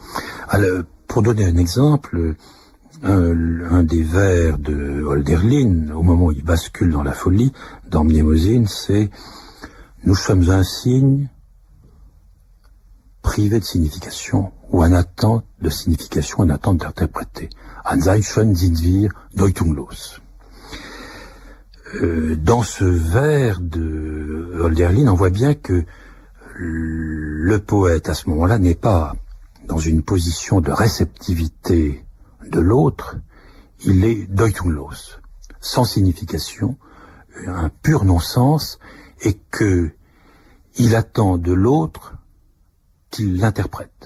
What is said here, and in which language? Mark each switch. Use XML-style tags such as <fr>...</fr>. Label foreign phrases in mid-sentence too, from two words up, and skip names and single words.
<fr>Alors, pour donner un exemple, un des vers de Hölderlin, au moment où il bascule dans la folie, dans Mnemosyne, c'est « Nous sommes un signe privé de signification, ou en attente de signification, en attente d'interpréter.</fr> <de>Ein Zeichen sind wir deutungslos ».</de> <fr>Dans ce vers de Hölderlin, on voit bien que le poète, à ce moment-là, n'est pas dans une position de réceptivité de l'autre, il est deutungslos, sans signification, un pur non-sens, et que il attend de l'autre qu'il l'interprète.</fr>